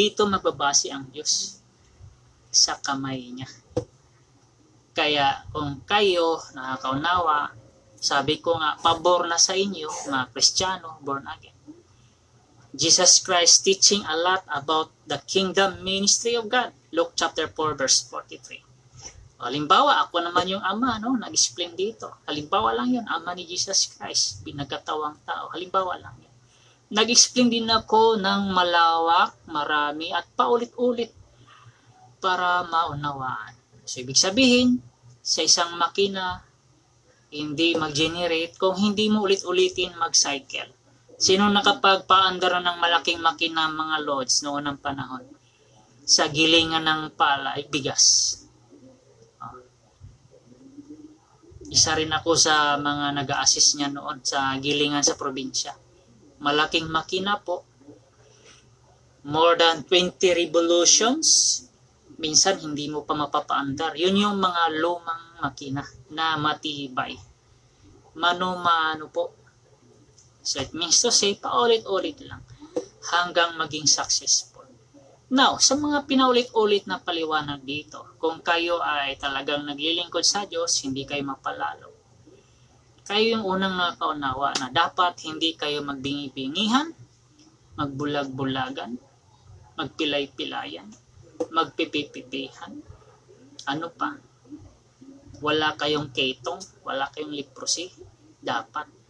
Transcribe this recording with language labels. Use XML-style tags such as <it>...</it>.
<tl>Dito magbabase ang Diyos sa kamay niya. Kaya kung kayo nakakaunawa, sabi ko nga, pabor na sa inyo, mga Kristiyano, born again.</tl> <en>Jesus Christ teaching a lot about the kingdom ministry of God.</en> <tl>Luke chapter 4 verse 43. Halimbawa, ako naman yung ama, nag-explain dito. Halimbawa lang yun, ama ni Jesus Christ, pinagkatawang tao. Halimbawa lang yun. Nag-explain din ako ng malawak, marami, at paulit-ulit para maunawaan. So, ibig sabihin, sa isang makina, hindi mag-generate kung hindi mo ulit-ulitin mag-cycle. Sino nakapagpaandar ng malaking makina mga Lods noon ng panahon? Sa gilingan ng pala ay bigas. Isa rin ako sa mga nag-a-assist niya noon sa gilingan sa probinsya. Malaking makina po.</tl> <en>More than 20 revolutions.</en> <tl>Minsan hindi mo pa mapapaandar. Yun yung mga lumang makina na matibay. Mano-mano po.</tl> <en>So it means to say,</en> <tl>paulit-ulit lang hanggang maging successful. Now, sa mga pinaulit-ulit na paliwanag dito, kung kayo ay talagang naglilingkod sa Diyos, hindi kayo mapalalo. Kayo yung unang nakaunawa na dapat hindi kayo magbingi-bingihan, magbulag-bulagan, magpilay-pilayan, magpipipipihan, ano pa, wala kayong ketong, wala kayong leprosy, dapat.</tl>